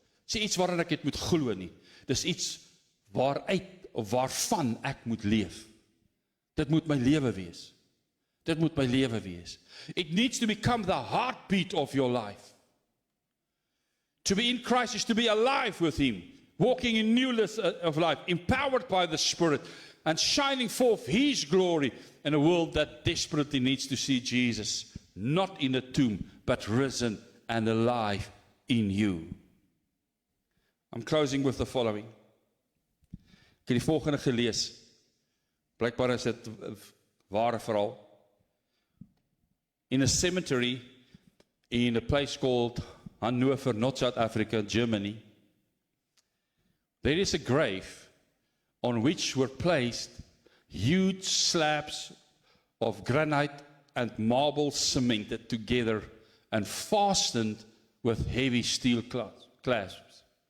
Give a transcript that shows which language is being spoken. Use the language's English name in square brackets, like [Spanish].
[Afrikaans] Dis iets waarin ek het moet glo nie. Dis iets waaruit of waarvan ek moet leef. Dit moet my lewe wees. Dit moet my lewe wees. [English] It needs to become the heartbeat of your life. To be in Christ is to be alive with Him, walking in newness of life, empowered by the Spirit, and shining forth His glory in a world that desperately needs to see Jesus, not in a tomb, but risen and alive in you. I'm closing with the following. [Afrikaans] Ek het die volgende gelees. Blijkbaar is dit 'n ware verhaal. [English] In a cemetery in a place called Hannover, not South Africa, Germany, there is a grave on which were placed huge slabs of granite and marble cemented together and fastened with heavy steel clasps.